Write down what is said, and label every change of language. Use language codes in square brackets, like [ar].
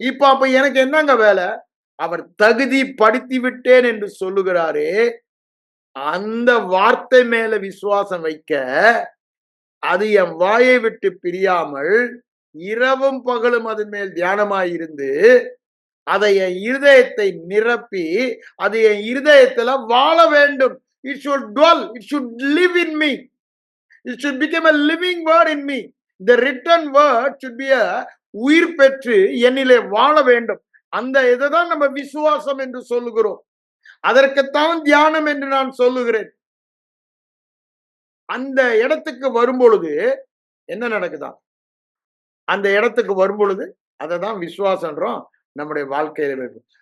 [ta] அப்ப எனக்கு என்னங்க வேலை? அவர் தகுதிப்படுத்தி விட்டேன் என்று சொல்லுகிறாரே, அந்த வார்த்தை மேல விசுவாசம் வைக்க, அது என் வாயை விட்டு பிரியாமல் இரவும் பகலும் அதன் மேல் தியானமாயிருந்து அதை என் இருதயத்தை நிரப்பி அது என் இருதயத்துல வாழ வேண்டும். [en] It should dwell, it should live in me, it should become a living word in me. The written word should be a [ta] உயிர் பெற்று என்னிலே வாழ வேண்டும். அந்த இதுதான் நம்ம விசுவாசம் என்று சொல்லுகிறோம். அதற்குத்தான் தியானம் என்று நான் சொல்லுகிறேன். அந்த இடத்துக்கு வரும்பொழுது என்ன நடக்குதாம்? அந்த இடத்துக்கு வரும் பொழுது அதை தான் விசுவாசம்ன்றோம் நம்முடைய வாழ்க்கையில இருக்கும்.